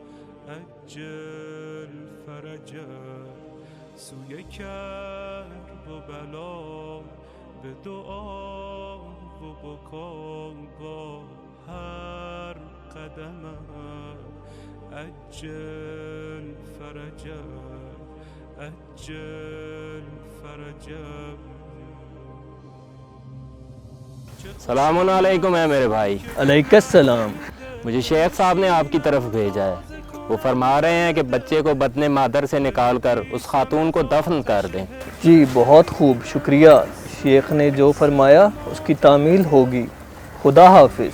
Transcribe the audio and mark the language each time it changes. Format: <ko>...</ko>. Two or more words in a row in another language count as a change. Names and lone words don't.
<ar>عجل فرجا</ar> <fa>سوی کرب و بلا به دعا و بکا با هر قدما</fa> <ar>عجل فرجا عجل فرجا. سلام علیکم</ar> <ur>ہے میرے بھائی.</ur> <ar>علیکم السلام.</ar> <ur>مجھے شیخ صاحب نے آپ کی طرف بھیجا ہے. وہ فرما رہے ہیں کہ بچے کو بطن مادر سے نکال کر اس خاتون کو دفن کر دیں. جی بہت خوب، شکریہ. شیخ نے جو فرمایا اس کی تعمیل ہوگی. خدا حافظ.</ur>